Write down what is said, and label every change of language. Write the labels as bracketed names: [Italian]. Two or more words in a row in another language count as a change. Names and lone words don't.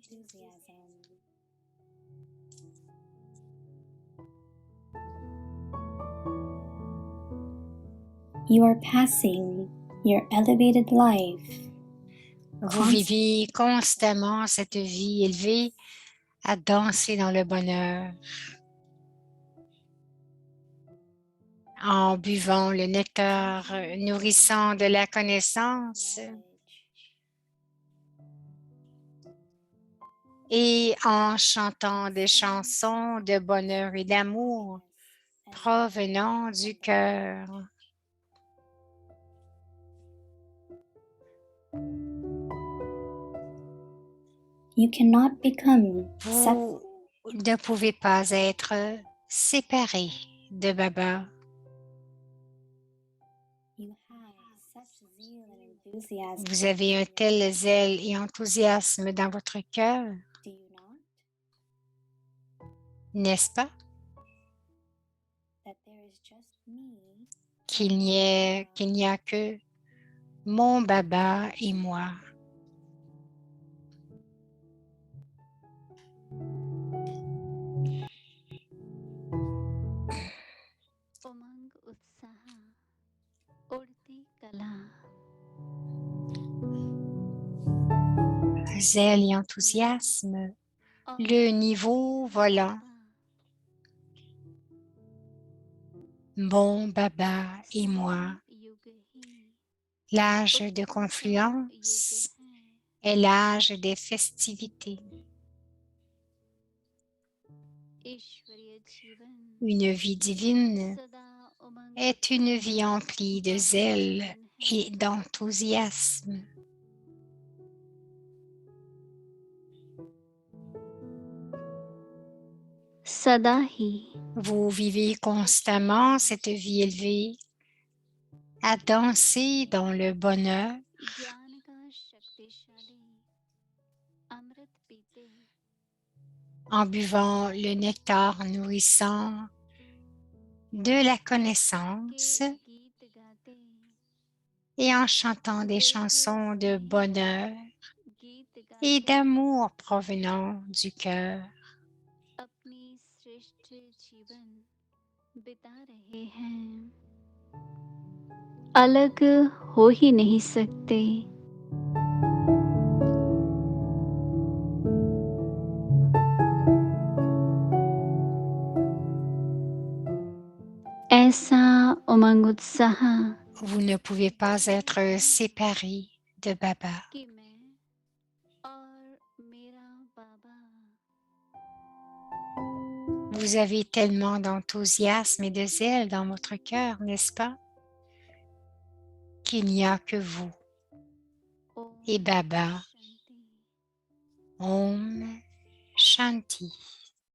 [French] Vous vivez constamment cette vie élevée à danser dans le bonheur en buvant le nectar nourrissant de la connaissance et en chantant des chansons de bonheur et d'amour provenant du cœur. [English] You cannot become [French] Vous ne pouvez pas être séparé de Baba. [English] You have such zeal and enthusiasm. [French] Vous avez un tel zèle et enthousiasme dans votre cœur, [English] Do you not? [French] n'est-ce pas? [English] That there is just me. [French] Qu'il n'y a que mon Baba et moi. [Hindi] उमंग उत्साह उड़ती कला [French] Zèle et enthousiasme, [Hindi] और [French] le niveau volant, mon Baba et moi. [Hindi] युग ही [French] L'âge de confluence est l'âge des festivités. [Hindi] ईश्वरीय जीवन [French] Une vie divine [Hindi] सदा उमंग [French] est une vie emplie de zèle et d'enthousiasme. [Hindi] सदा ही [French] Vous vivez constamment cette vie élevée, à danser dans le bonheur, [Hindi] ज्ञान का शक्तिशाली अमृत पीते [French] en buvant le nectar nourrissant de la connaissance [Hindi] के गीत गाते [French] et en chantant des chansons de bonheur [Hindi] गीत [French] et [Hindi] गाते [French] d'amour provenant du cœur. [Hindi] अपनी श्रेष्ठ जीवन बिता रहे हैं अलग हो ही नहीं सकते ऐसा उमंग उत्साह [French] Vous ne pouvez pas être séparé de Baba. [Hindi] कि मैं और मेरा बाबा [French] Vous avez tellement d'enthousiasme et de zèle dans votre cœur, n'est-ce pas? Qu'il n'y a que vous [Hindi] ओम [French] et Baba. [Hindi] शांति [French] Om Shanti.